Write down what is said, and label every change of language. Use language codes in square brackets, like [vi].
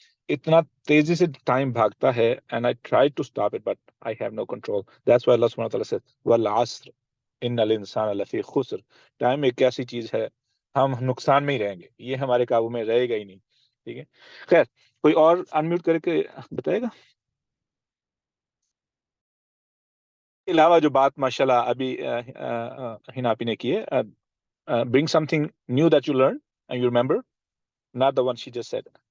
[ur] اتنا تیزی سے ٹائم بھاگتا ہے. [en] And I tried to stop it, but I have no control. That's why Allah subhanahu wa ta'ala said, [ar] وَالْعَصْرِ إِنَّ الْإِنسَانَ لَفِي خُسْرٍ. [ur] Time ایک ایسی چیز ہے، ہم نقصان میں ہی رہیں گے، یہ ہمارے قابو میں رہے گا ہی نہیں. ٹھیک ہے، خیر کوئی اور انمیوٹ کر کے بتائے گا؟ علاوہ جو بات ماشاءاللہ ابھی ہناپی نے کی ہے، [en] bring something new that you learned and you remember, not the one she just said.